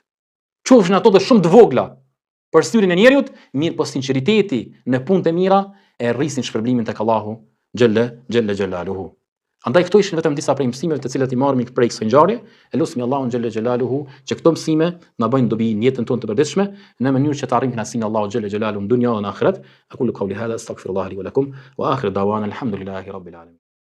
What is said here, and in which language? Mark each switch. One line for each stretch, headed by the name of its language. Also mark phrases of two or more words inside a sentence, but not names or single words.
Albanian: Qofshin ato të shumë të vogla për syrin e njerëzit, mirë po sinqeriteti në punët e mira e rrisin shpërblimin tek Allahu
Arabic: جل جلاله.
Albanian: Andaj këto ishin vetëm disa prej mësimeve të cilat i marrëm prej kësaj ngjarje. Elusmi Allahun
Arabic: جل جلاله
Albanian: që këto mësime na bëjnë dobi në jetën tonë të përditshme në mënyrë që të arrijmë kënaqësinë Allahu
Arabic: جل جلاله
Albanian: në dunjë dhe në ahiret.
Arabic: أقول قولي هذا أستغفر الله لي ولكم وآخر دعوانا الحمد لله رب العالمين.